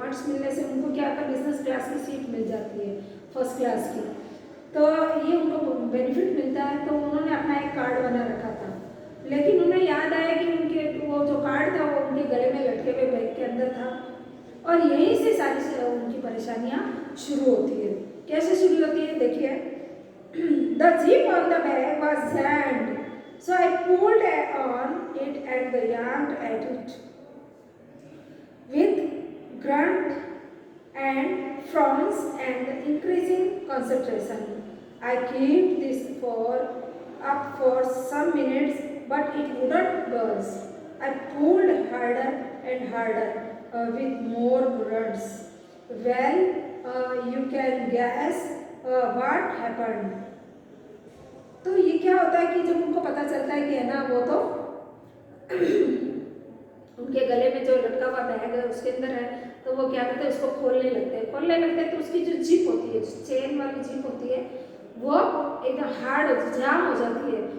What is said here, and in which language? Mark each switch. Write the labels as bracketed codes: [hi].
[hi] Points मिलने से उनको क्या होता है, बिजनेस क्लास की सीट मिल जाती है, फर्स्ट क्लास की। तो ये उनको बेनिफिट मिलता है। तो उन्होंने अपना एक कार्ड बना रखा था, लेकिन उन्हें याद आया कि उनके वो जो कार्ड था वो उनके गले में लटके हुए बैग के अंदर था। और यहीं से सारी उनकी परेशानियाँ शुरू होती है। कैसे शुरू होती है देखिए। [en] The zip on the bag was jammed, so I pulled on it and the yanked at it with grunt and frowns and increasing concentration. I kept this up for some minutes, but it wouldn't budge. I pulled harder and harder with more grunts. Well, you can guess what happened. [hi] तो ये क्या होता है कि जब उनको पता चलता है कि है ना वो तो उनके गले में जो लटका हुआ बैग है उसके अंदर है, तो वो क्या करते हैं उसको खोलने लगते हैं। तो उसकी जो जिप होती है, जो चेन वाली जिप होती है, वो एकदम हार्ड जाम हो जाती है।